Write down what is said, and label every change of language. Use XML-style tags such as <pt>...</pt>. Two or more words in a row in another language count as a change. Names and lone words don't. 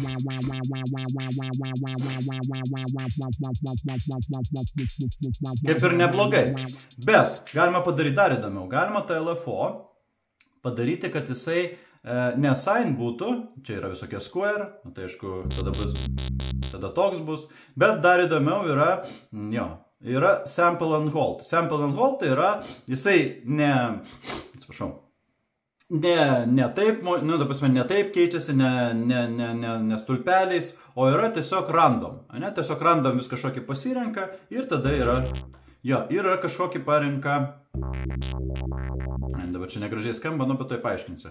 <lt>Kaip ir neblogai. Bet galima padaryti dar įdomiau. Galima tą LFO padaryti, kad jisai ne sign būtų, čia yra visokie square, nu, tai aišku, tada toks bus, bet dar įdomiau yra, jo, yra</lt> <en>sample and hold. Sample and hold</en> <lt>tai yra, jisai ne taip, nu, ta prasme, ne taip keičiasi, ne stulpeliais, o yra tiesiog random, ne, tiesiog random vis kažkokį pasirenka ir tada yra, jo, yra kažkokį parenka, dabar čia negražiai skamba, nu, bet tai paaiškinsiu.</lt>